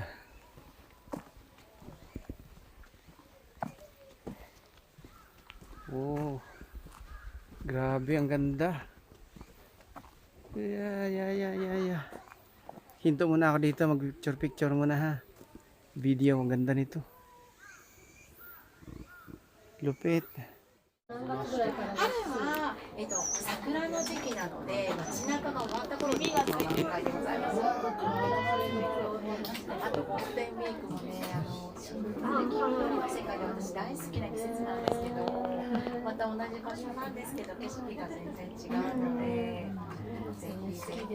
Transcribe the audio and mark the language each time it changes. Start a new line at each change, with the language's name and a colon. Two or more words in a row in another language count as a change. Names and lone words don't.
Filipino: Oh, grabe, ang ganda. Yeah. Hinto muna ako dito, mag picture muna ha. Video, ang ganda nito. Lupit.
Japanese: 春は、桜の時期なので、街中が終わった頃に満開でございます。あとゴールデンウィークもね、新緑の世界で私大好きな季節なんですけど、また同じ場所なんですけど景色が全然違うので、ぜひぜひ。